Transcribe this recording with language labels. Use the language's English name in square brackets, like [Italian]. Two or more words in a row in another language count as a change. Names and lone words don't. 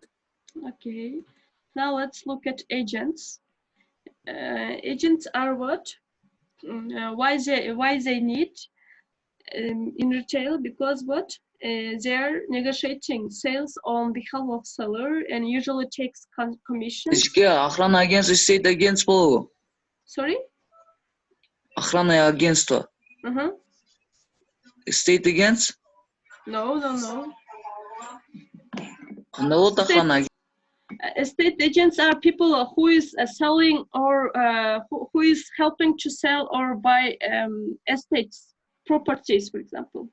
[English] Okay. Now let's look at agents. Agents are what? Why they need in retail? Because they're negotiating sales on behalf of seller and usually takes commission. [Russian] Охранное агентство, [English] state agents болу. Sorry? [Russian] Охранное агентство. [English] State agents? No. Estate agents are people who is selling or who is helping to sell or buy estates, properties, for example.